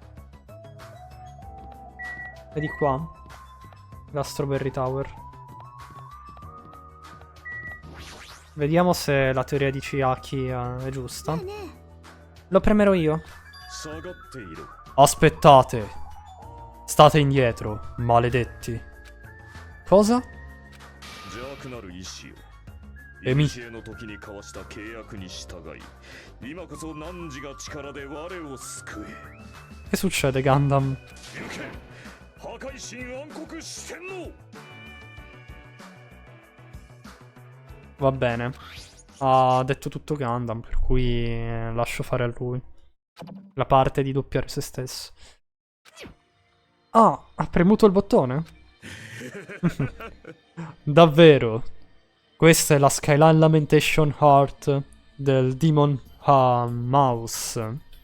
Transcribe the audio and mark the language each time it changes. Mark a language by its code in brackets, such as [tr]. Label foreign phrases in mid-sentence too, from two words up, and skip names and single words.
[it] Vedi qua. La Strawberry Tower. Vediamo se la teoria di Chiaki è giusta. Lo premerò io. Aspettate. State indietro, maledetti. Cosa? [ja] 邪悪なる意志をえみ古の時に交わした契約に従い今こそ汝が力で我を救え [it] Che succede, Gundam? [ja] 龍拳破壊神暗黒四天王 [it] Va bene. Ha detto tutto Gundam, per cui lascio fare a lui. La parte di doppiare se stesso. Ah, ha premuto il bottone? Davvero? Questa è la Skyline Lamentation Heart del Demon Mouse.